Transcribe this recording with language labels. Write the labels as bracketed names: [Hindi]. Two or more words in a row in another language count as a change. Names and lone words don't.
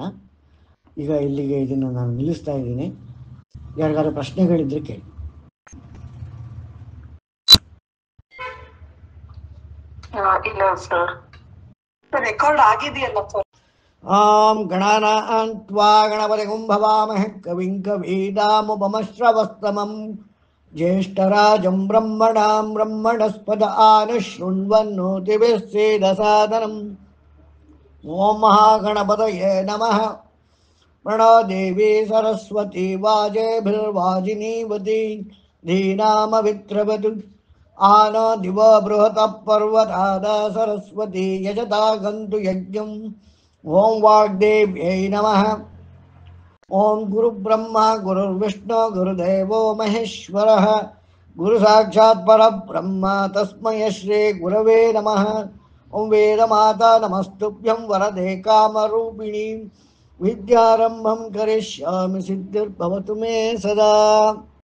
[Kannada] ಈಗ ಇಲ್ಲಿಗೆ ಇದನ್ನು ನಾನು ನಿಲ್ಲಿಸ್ತಾ ಇದ್ದೀನಿ. ಯಾರಿಗಾದ್ರು ಪ್ರಶ್ನೆಗಳಿದ್ರೆ ಕೇಳಿ. ಇಲ್ಲ ಸರ್, ರೆಕಾರ್ಡ್ ಆಗಿದೆಯಲ್ಲ ಸರ್. [Sanskrit] ಆಂ ಗಣಾನಾಂ ತ್ವಾ ಗಣಪತಿಂ ಭವಾಮಹೇ ಕವಿಂ ಕವೀನಾಮುಪಮಶ್ರವಸ್ತಮಂ ಜ್ಯೇಷ್ಠರಾಜಂ ಬ್ರಹ್ಮಣಾಂ ಬ್ರಹ್ಮಣಸ್ಪದ ಆನುಶೃಣ್ವನ್ನೋತಿಭಿಃ ಸೇದಸಾದನಂ. ಓಂ ಮಹಾಗಣಪತಯೇ ನಮಃ. ಪ್ರಣೋ ದೇವಿ ಸರಸ್ವತಿ ವಾಜೇಭಿರ್ವಾಜಿನೀವತಿ ಧೀನಾಮವಿತ್ರವತು. ಆನೋ ದಿವ ಬೃಹತ ಪರ್ವತಾದ ಸರಸ್ವತಿ ಯಜತಾ ಗಂತು ಯಜ್ಞಂ. ಓಂ ವಾಗ್ದೇವ್ಯೈ ನಮಃ. ಓಂ ಗುರು ಬ್ರಹ್ಮ ಗುರುರ್ವಿಷ್ಣು ಗುರುದೇವೋ ಮಹೇಶ್ವರಃ ಗುರು ಸಾಕ್ಷಾತ್ ಪರಬ್ರಹ್ಮ ತಸ್ಮೈ ಶ್ರೀ ಗುರವೇ ನಮಃ. ಓಂ ವೇದಮಾತಾ ನಮಸ್ತುಭ್ಯಂ ವರದೆ ಕಾಮರೂಪಿಣಿ ವಿದ್ಯಾರಂಭಂ ಕರಿಷ್ಯಾಮಿ ಸಿದ್ಧಿರ್ಭವತು ಮೇ ಸದಾ.